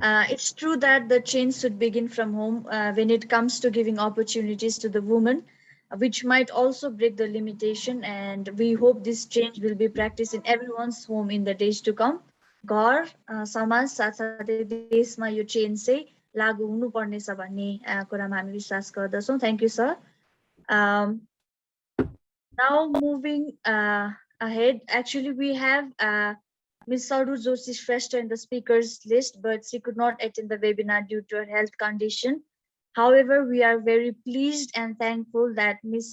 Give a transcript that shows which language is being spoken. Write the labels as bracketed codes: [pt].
[en] It's true that the change should begin from home when it comes to giving opportunities to the women, which might also break the limitation. And we hope this change will be practiced in everyone's home in the days to come. [ne] घर समाज साथसाथै देशमा यो change चाहिँ लागू हुनुपर्नेछ भन्ने कुरामा हामी विश्वास गर्दछौँ। [en] Thank you, sir. Now moving ahead, actually we have Ms. Saru Joshi Shrestha in the speakers list, but she could not attend the webinar due to her health condition. However, we are very pleased and thankful that Ms.